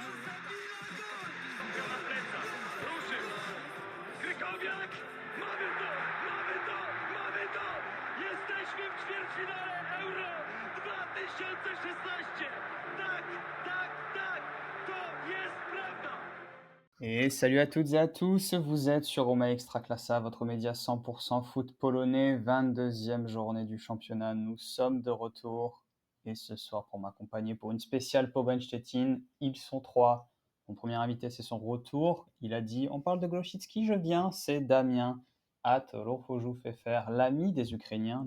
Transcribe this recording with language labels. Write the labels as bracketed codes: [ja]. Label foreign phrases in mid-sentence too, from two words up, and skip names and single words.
[pl] Na plecach, ruszył, Krykowiak, mamy to, mamy to, mamy to! Jesteśmy w ćwierćfinale Euro 2016! Tak, tak, tak, to jest prawda! [fr] Et salut à toutes et à tous, vous êtes sur Roma Extraclassa, votre média 100% foot polonais, 22e journée du championnat. Nous sommes de retour et ce soir pour m'accompagner pour une spéciale Pogoń Szczecin, ils sont trois. Mon premier invité c'est son retour, il a dit on parle de Glowicki, je viens, c'est Damien at Rofoju Fefer, l'ami des Ukrainiens.